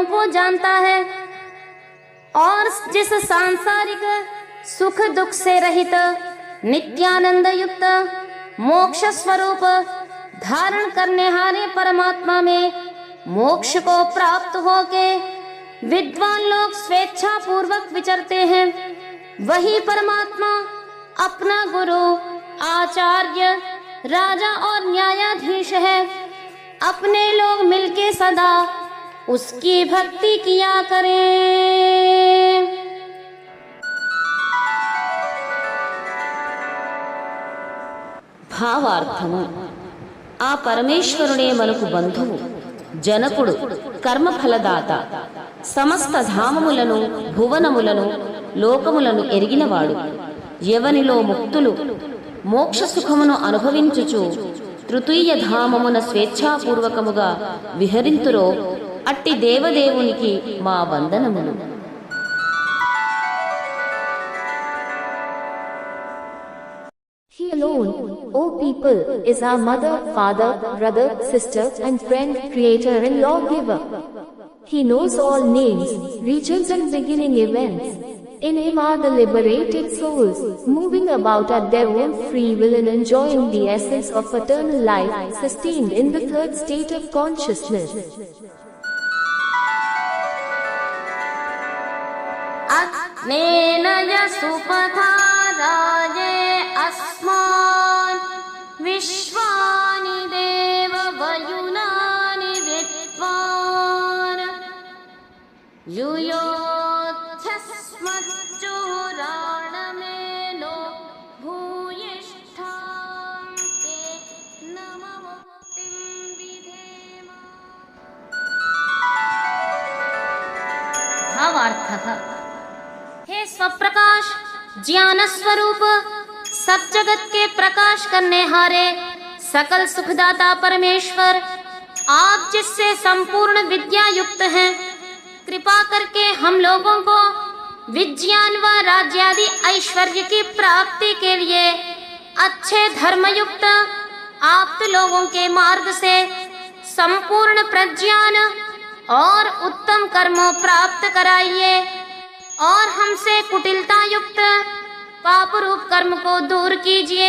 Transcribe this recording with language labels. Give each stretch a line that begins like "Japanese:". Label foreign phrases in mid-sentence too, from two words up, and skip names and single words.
Hindi: को जानता है और जिस सांसारिक सुख दुख से रहित नित्यानंद युक्त मोक्ष स्वरूप धारण करने हारे परमात्मा में मोक्ष को प्राप्त होके विद्वान लोग स्वेच्छा पूर्वक विचरते हैं, वही परमात्मा अपना गुरु, आचार्य, राजा और न्यायाधीश है. अपने लोग मिलके सदा उसकी भक्ति किया करें.
Telugu: భావార్థము, ఆ పరమేశ్వరుడే మనకు బంధువు, జనకుడు, కర్మఫలదాత, సమస్త ధామములను, భువనములను, లోకములను ఎరిగినవాడు. ఎవనిలో ముక్తులు మోక్ష సుఖమును అనుభవించుచు తృతీయ ధామమున స్వేచ్ఛాపూర్వకముగా విహరింతురో అట్టి దేవదేవునికి మా వందనములు.
English: He alone, O people, is our mother, father, brother, sister, and friend, creator and lawgiver. He knows all names, regions and beginning events. In him are the liberated souls, moving about at their own free will and enjoying the essence of eternal life, sustained in the third state of consciousness.
Sanskrit: अग्नेन यसुपथा राये अस्मान् विश्वानि देव वयुनानि विद्वान् युयोध्यस्मच्चुराणमेनो भूयिष्ठां ते नममुक्तिं विधेम.
Hindi: भावार्थः, हे स्वप्रकाश ज्ञान स्वरूप सब जगत के प्रकाश करने हारे सकल सुखदाता परमेश्वर, आप जिससे संपूर्ण विद्या युक्त हैं, कृपा करके हम लोगों को विज्ञान व राज्यादि ऐश्वर्य की प्राप्ति के लिए अच्छे धर्मयुक्त आप्त लोगों के मार्ग से संपूर्ण प्रज्ञान और उत्तम कर्मों प्राप्त कराइए और हमसे कुटिलता युक्त पाप रूप कर्म को दूर कीजिए.